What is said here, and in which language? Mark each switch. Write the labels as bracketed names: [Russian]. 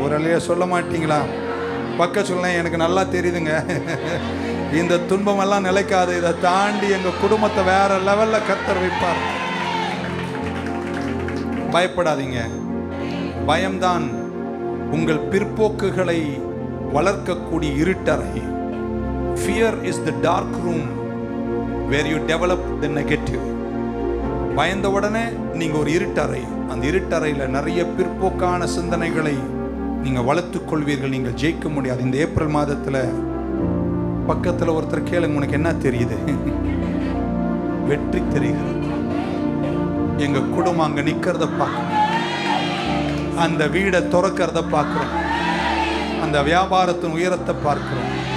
[Tamil] ஒரு அலைய சொல்ல மாட்டீங்களா? பக்க சொல்ல, எனக்கு நல்லா தெரியுதுங்க, இந்த துன்பம் எல்லாம் நிலைக்காது. இதை தாண்டி எங்க குடும்பத்தை வேற லெவல்ல கர்த்தர் வைப்பார். பயப்படாதீங்க. பயம்தான் உங்கள் பிற்போக்குகளை வளர்க்கக்கூடிய இருட்டறை. [English] Fear is the dark room where you develop the negative. [Tamil] பயந்த உடனே நீங்க ஒரு இருட்டறை. அந்த இருட்டறையில நிறைய பிற்போக்கான சிந்தனைகளை நீங்க வளர்த்துக் கொள்வீர்கள். நீங்கள் ஜெயிக்க முடியாது. இந்த ஏப்ரல் மாதத்துல பக்கத்துல ஒருத்தர் கேளுங்க, உனக்கு என்ன தெரியுது? வெற்றி தெரிகிறது. எங்க குடும்பம் அங்க நிக்கிறத பார்க்கணும், அந்த வீடை திறக்கிறத பார்க்கிறோம், அந்த வியாபாரத்தின் உயரத்தை பார்க்கிறோம்.